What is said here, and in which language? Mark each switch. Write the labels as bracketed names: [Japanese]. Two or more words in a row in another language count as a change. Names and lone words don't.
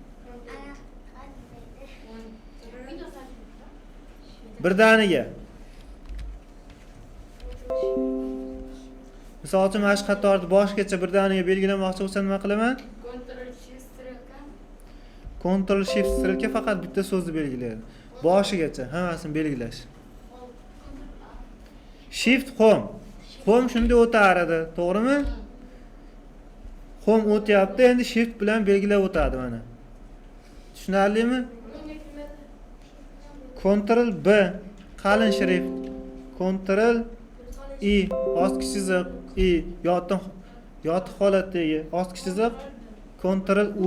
[Uzbek] Birdaniga. Misol uchun mana shu qatorni boshgacha birdaniga belgilamoqchi bo'lsa, nima qilaman? Ctrl Shift strelka faqat bitta so'zni belgilaydi. Boshigacha hammasini belgilash. Shift Home. Home shunday o'tar edi, to'g'rimi? Home o'tyapti, endi Shift bilan belgilab o'tadi mana. Tushunarlimi? Ctrl B qalin shrift. Ctrl I ostki chiziq I yotiq holatdagi ostki chiziq Ctrl U.